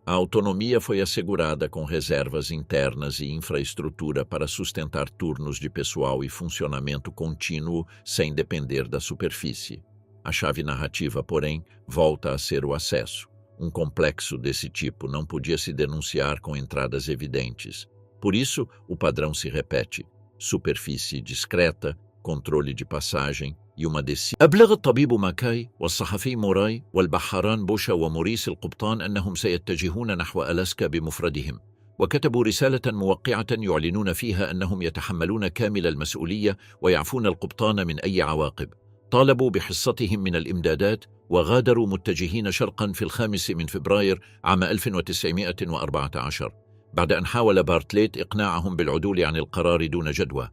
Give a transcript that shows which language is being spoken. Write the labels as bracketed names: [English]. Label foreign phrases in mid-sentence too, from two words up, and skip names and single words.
[Portuguese] A autonomia foi assegurada com reservas internas e infraestrutura para sustentar turnos de pessoal e funcionamento contínuo sem depender da superfície. A chave narrativa, porém, volta a ser o acesso. Um complexo desse tipo não podia se denunciar com entradas evidentes. Por isso, o padrão se repete. Superfície discreta, controle de passagem e uma descida. [Arabic] أبلغ الطبيب ماكاي والصحفي موراي والبحاران بوشا وموريس القبطان أنهم سيتجهون نحو ألاسكا بمفردهم، وكتبوا رسالة موقعة يعلنون فيها أنهم يتحملون كامل المسؤولية ويعفون القبطان من أي عواقب. طالبوا بحصتهم من الإمدادات وغادروا متجهين شرقا في 5 فبراير عام 1914 بعد أن حاول بارتليت إقناعهم بالعدول عن القرار دون جدوى.